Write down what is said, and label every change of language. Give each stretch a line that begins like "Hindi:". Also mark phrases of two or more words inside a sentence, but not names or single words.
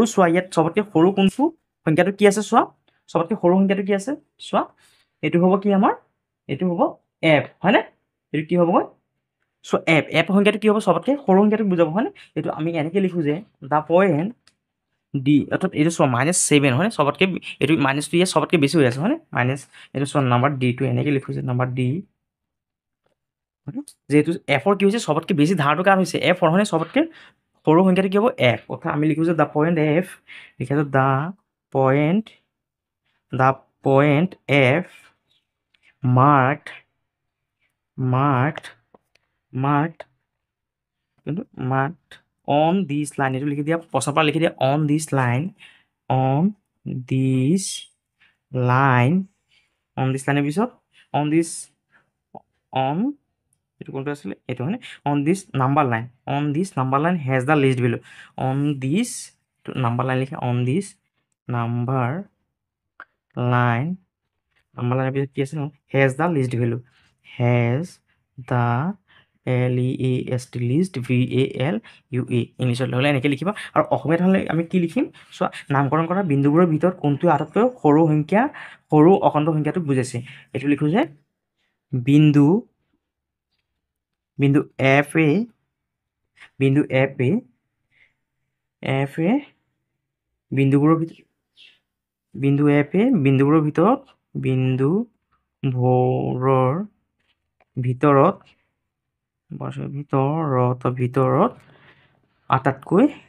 Assamese: চোৱা ইয়াত চবতকৈ সৰু কোনটো সংখ্যাটো কি আছে চোৱা চবতকৈ সৰু সংখ্যাটো কি আছে চোৱা এইটো হ'ব কি আমাৰ এইটো হ'ব এফ হয়নে এইটো কি হ'বগৈ চ' এফ সংখ্যাটো কি হ'ব চবতকৈ সৰু সংখ্যাটো বুজাব হয়নে এইটো আমি এনেকৈ লিখোঁ যে
English: the point D
Assamese: অৰ্থাৎ এইটো চোৱা -7 হয়নে চবতকৈ এইটো মাইনাছটো ইয়াত চবতকৈ বেছি হৈ আছে হয়নে মাইনাছ এইটো চোৱা নাম্বাৰ ডিটো এনেকৈ লিখোঁ যে নাম্বাৰ ডি যিহেতু এফৰ কি হৈছে চবতকৈ বেছি ধাৰটো কাৰ হৈছে এফৰ হয়নে চবতকৈ সৰু সংখ্যাটো কি হ'ব এফ অৰ্থাৎ আমি লিখোঁ যে
English: the point F
Assamese: লিখাটো
English: the point F marked on this line
Assamese: এইটো লিখি দিয়া পছৰ পৰা লিখি দিয়া
English: on this line
Assamese: পিছত এইটো কোনটো আছিলে এইটো হয়নে
English: on this number line has the least value on this number line
Assamese: লিখা
English: on this number line
Assamese: পিছত কি আছে
English: has the least value least VALUE
Assamese: ইংলিছত হ'লে এনেকৈ লিখিবা আৰু অসমীয়াত হ'লে আমি কি লিখিম চোৱা নামকৰণ কৰা বিন্দুবোৰৰ ভিতৰত কোনটো আটাইতকৈ সৰু অখণ্ড সংখ্যাটোক বুজাইছে এইটো লিখোঁ যে বিন্দু এফ এ বিন্দুবোৰৰ ভিতৰত আটাইতকৈ